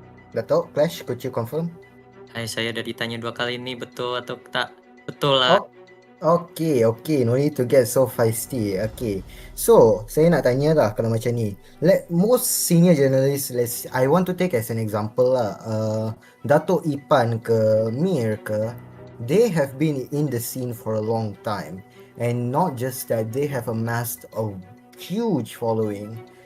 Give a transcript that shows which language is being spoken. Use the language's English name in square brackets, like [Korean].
[English] Dato' Clash, could you confirm? [Malay] Saya udah ditanya 2 kali ini, betul atau tak? Betul lah. [English] Okay, no need to get so feisty. Okay, so [Malay] saya nak tanya lah kalau macam ni. [English] Most senior journalists, I want to take as an example lah. Dato' Ipan ke Mir ke, they have been in the scene for a long time, and not just that, they have amassed a huge following.